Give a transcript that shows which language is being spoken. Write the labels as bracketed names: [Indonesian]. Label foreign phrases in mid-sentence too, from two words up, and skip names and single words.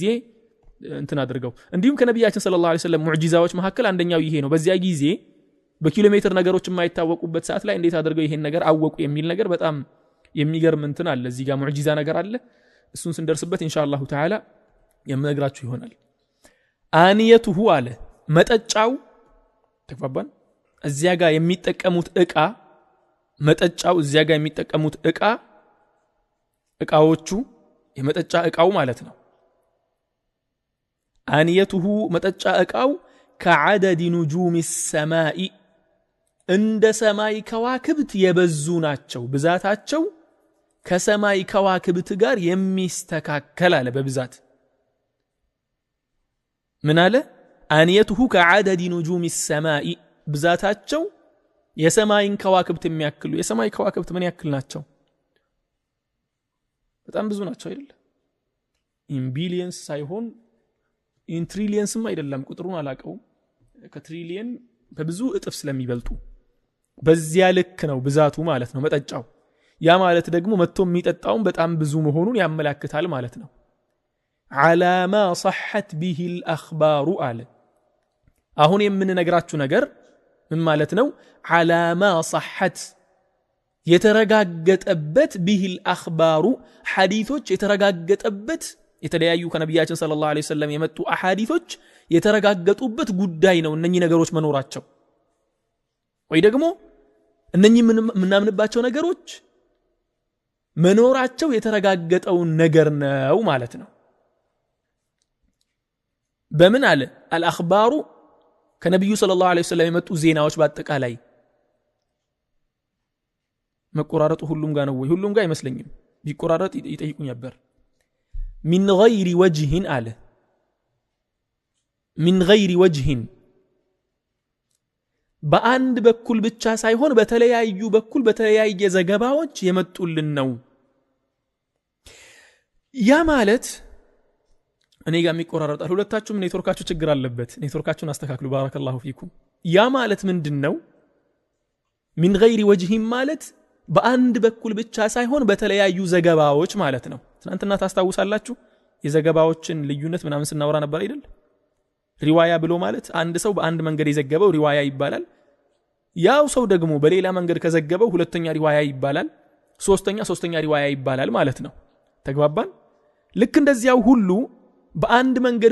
[Amharic] እንትን አድርገው እንዲሁም ከነብያችን [Arabic] صلى الله عليه وسلم [Amharic] ሙዕጂዛዎች መካከል አንደኛው ይሄ ነው በዚያ ጊዜ በኪሎ ሜትር ነገሮች የማይታወቁበት ሰዓት ላይ እንዴት አድርገው ይሄን ነገር አወቁ የሚል ነገር በጣም የሚገርም እንትን አለ እዚህ ጋር ሙዕጂዛ ነገር አለ እሱን ስንደርስበት [Arabic] إن شاء الله تعالى [Amharic] የምነግራችሁ ይሆናል አንየቱሁ አለ መጠጫው ተግባባን እዚያ ጋር የሚጠቀሙት ዕቃ መጠጫው እዚያ ጋር የሚጠቀሙት ዕቃዎቹ የመጠጫ ዕቃው ማለት ነው አንየቱሁ መጠጫ ዕቃው [Arabic] كعدد نجوم السماء [Amharic] እንደ ሰማይ ከዋክብት የበዙ ናቸው ብዛታቸው ከሰማይ ከዋክብት ጋር የሚስተካከል አለ በብዛት ምን አለ አንየቱሁ [Arabic] كعدد نجوم السماء [Amharic] ብዛታቸው የሰማይን ከዋክብት የሚያክሉ የሰማይ ከዋክብት ምን ያክል ናቸው በጣም ብዙ ናቸው አይደል [English] in billions [Amharic] ሳይሆን [English] in trillions [Amharic] አይደለም ቁጥሩን አላቀው ከትሪሊየን በብዙ እጥፍ ስለሚበልጡ በዚያ ልክ ነው ብዛቱ ማለት ነው መጠጫው ያ ማለት ደግሞ መጥቶ የሚጠጣው በጣም ብዙ መሆኑን ያመላክታል ማለት ነው [Arabic] على ما صحت به الاخبار [Amharic] አለ አሁን የምንነግራችሁ ነገር ምን ማለት ነው [Arabic] على ما صحت [Amharic] የተረጋገጠበት [Arabic] به الاخبار [Amharic] ሐዲሶች የተረጋገጠበት የተለያዩ ከነብያችን [Arabic] صلى الله عليه وسلم [Amharic] የመጡ አሐዲሶች የተረጋገጡበት ጉዳይ ነው እነኚህ ነገሮች መኖራቸው ወይ ደግሞ እነኚህ ምናምንባቸው ነገሮች መኖራቸው የተረጋገጠው ነገር ነው ማለት ነው በምን አለ الأخبار ከነብዩ [Arabic] صلى الله عليه وسلم [Amharic] የመጡ ዜናዎች በአጠቃላይ መቆራረጡ ሁሉም ጋር ነው ወይ ሁሉም ጋር አይመስለኝም ቢቆራረጥ ይጠይቁኝ ነበር [Arabic] من غير وجه [Amharic] አለ [Arabic] من غير وجه [Amharic] በአንድ በኩል ብቻ ሳይሆን በተለያዩ በኩል በተለያየ ዘገባዎች የመጡልን ነው ያ ማለት እኔ ጋር የሚቆራረጣል ሁለታችሁም ኔትወርካችሁ ችግር አለበት ኔትወርካችሁን አስተካክሉ [Arabic] بارك الله فيكم [Amharic] ያ ማለት ምንድነው [Arabic] من غير وجه [Amharic] ማለት በአንድ በኩል ብቻ ሳይሆን በተለያዩ ዘገባዎች ማለት ነው ትናንትና ታስታውሳላችሁ የዘገባዎችን ልዩነት ምናምን ስናወራ ነበር አይደል ሪዋያ ብሎ ማለት አንድ ሰው በአንድ መንገድ የዘገበው ሪዋያ ይባላል ያው ሰው ደግሞ በሌላ መንገድ ከዘገበው ሁለተኛ ሪዋያ ይባላል ሶስተኛ ሪዋያ ይባላል ማለት ነው ተግባባን ልክ እንደዚያው ሁሉ በአንድ መንገድ